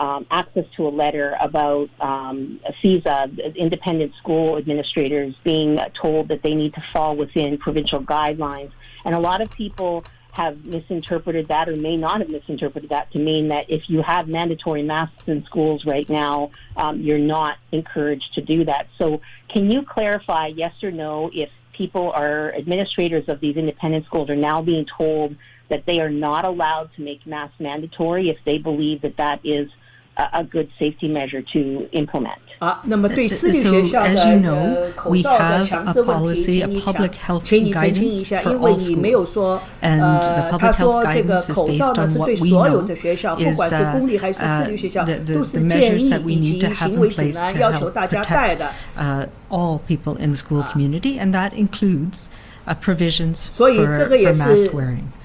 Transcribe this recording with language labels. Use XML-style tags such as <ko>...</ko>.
<en>Access to a letter about CISA, independent school administrators, being told that they need to fall within provincial guidelines, and a lot of people have misinterpreted that, or may not have misinterpreted that, to mean that if you have mandatory masks in schools right now, you're not encouraged to do that. So can you clarify, yes or no, if people are administrators of these independent schools are now being told that they are not allowed to make masks mandatory if they believe that that is a good safety measure to implement?</en> <zh>那么对私立学校的口罩的强制问题，请你澄清一下，因为你没有说，他说这个口罩呢是对所有的学校，不管是公立还是私立学校，都是建议以及行为指南要求大家戴的。</zh> <en>All people in the school community, and that includes provisions for mask wearing.</en>